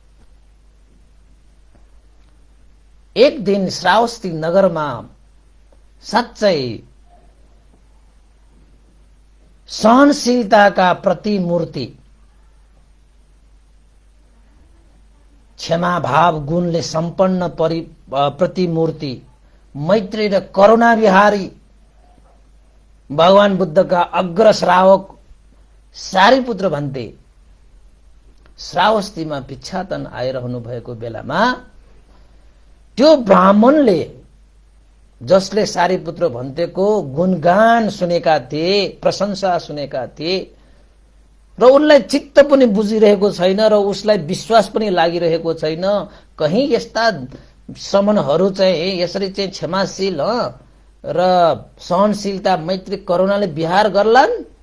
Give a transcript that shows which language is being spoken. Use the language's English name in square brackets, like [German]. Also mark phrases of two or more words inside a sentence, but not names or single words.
[Nepali] एक दिन श्रावस्ती नगरमा साँच्चै सहनशीलताका प्रतिमूर्ति, क्षमाभाव गुणले सम्पन्न प्रतिमूर्ति, मैत्री र करुणा विहारी भगवान बुद्धका अग्र श्रावक सारीपुत्र भन्ते श्रावस्तीमा भिक्षाटन आइरहनु भएको बेलामा त्यो ब्राह्मणले, जसले सारीपुत्र भन्तेको गुणगान सुनेका थिए, प्रशंसा सुनेका थिए र उनलाई चित्त पनि बुझिरहेको छैन र उसलाई विश्वास पनि लागिरहेको छैन, कहीं यस्ता श्रमणहरू चाहिँ यसरी चाहिँ क्षमाशील र सहनशीलता, मैत्री, करुणाले विहार गर्लान्,